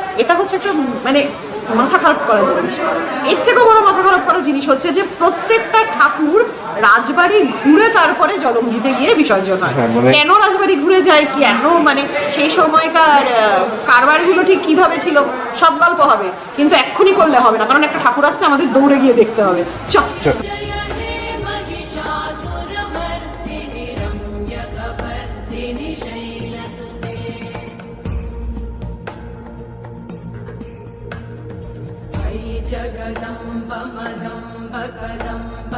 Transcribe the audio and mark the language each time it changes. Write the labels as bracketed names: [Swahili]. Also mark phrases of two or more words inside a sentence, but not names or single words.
[Bangla] এটা হচ্ছে একটা মানে মাথা খারাপ করা জিনিস। এর থেকেও বড় মাথা খারাপ করা জিনিস হচ্ছে যে প্রত্যেকটা ঠাকুর রাজবাড়ি ঘুরে তারপরে জলঙ্গিতে গিয়ে বিসর্জন হয়। কেন রাজবাড়ি ঘুরে যায়, কেন মানে সেই সময়কার কারবারগুলো ঠিক কিভাবে ছিল, সব গল্প হবে, কিন্তু এক্ষুনি করলে হবে না, কারণ একটা ঠাকুর আসছে, আমাদের দৌড়ে গিয়ে দেখতে হবে। চল [Sanskrit] जय हे महिषासुरमर्दिनि रम्यकपर्दिनि शैलसुते अयि जगदम्ब मदम्ब कदम्ब